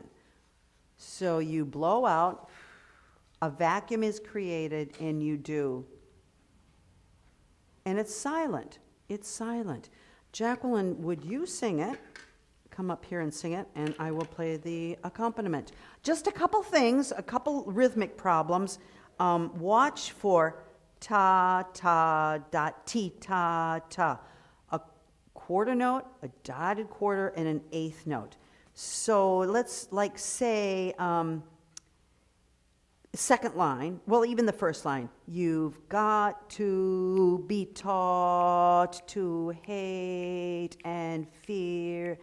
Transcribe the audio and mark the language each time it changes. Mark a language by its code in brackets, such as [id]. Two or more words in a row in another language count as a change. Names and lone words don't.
[en] So you blow out, a vacuum is created, and you do. And it's silent. It's silent. Jacqueline, would you sing it? Come up here and sing it, and I will play the accompaniment. Just a couple things, a couple rhythmic problems. Watch for ta, ta, dot, ti, ta, ta. A quarter note, a dotted quarter, and an eighth note. So let's say second line, well, even the first line. You've got to be taught to hate and fear.